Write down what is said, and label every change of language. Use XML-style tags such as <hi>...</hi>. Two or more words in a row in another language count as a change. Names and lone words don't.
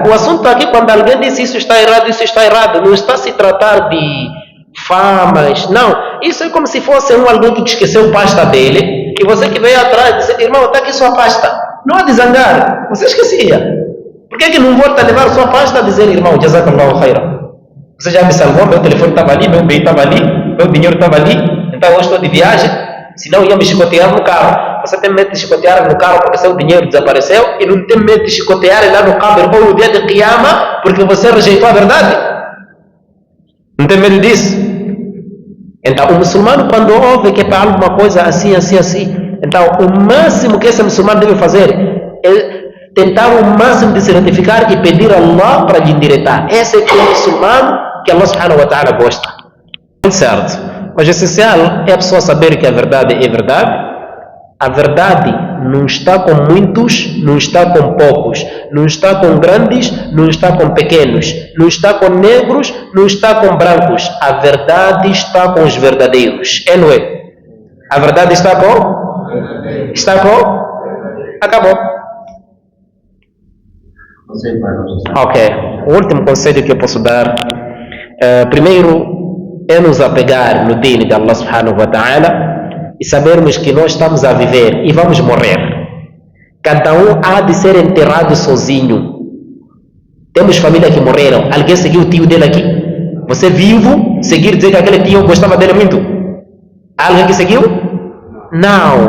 <pt>O assunto aqui, quando alguém diz isso está errado, não está a se tratar de famas, não. Isso é como se fosse alguém que esqueceu a pasta dele, e você que veio atrás e disse: irmão, está aqui sua pasta. Não há de zangar, você esquecia. Por que não volta a levar sua pasta a dizer: irmão,</pt> <ar>جزاك الله خيرا,</ar> <pt>você já me salvou, meu telefone estava ali, meu bem estava ali, meu dinheiro estava ali, então hoje estou de viagem, senão ia me chicotear no carro. Você tem medo de chicotear no carro porque seu dinheiro desapareceu, e não tem medo de chicotear lá no cabr ou no dia de Qiyamah porque você rejeitou a verdade? Não tem medo disso? Então o muçulmano, quando ouve que é para alguma coisa assim, então o máximo que esse muçulmano deve fazer é tentar o máximo de se retificar e pedir a Allah para lhe endireitar. Esse é o muçulmano que</pt> <ar>الله سبحانه وتعالى</ar> <pt>gosta. Certo. Mas o essencial é a pessoa saber que a verdade é verdade. A verdade não está com muitos, não está com poucos, não está com grandes, não está com pequenos, não está com negros, não está com brancos. A verdade está com os verdadeiros. É, não é? A verdade está com Está com? Acabou. Ok. O último conselho que eu posso dar, primeiro, é nos apegar no deen de</pt> <ar>الله سبحانه وتعالى</ar> <pt>e sabermos que nós estamos a viver e vamos morrer. Cada um há de ser enterrado sozinho. Temos família que morreram. Alguém seguiu o tio dele aqui? Você vivo, seguir dizer que aquele tio gostava dele muito? Alguém que seguiu? Não.</pt>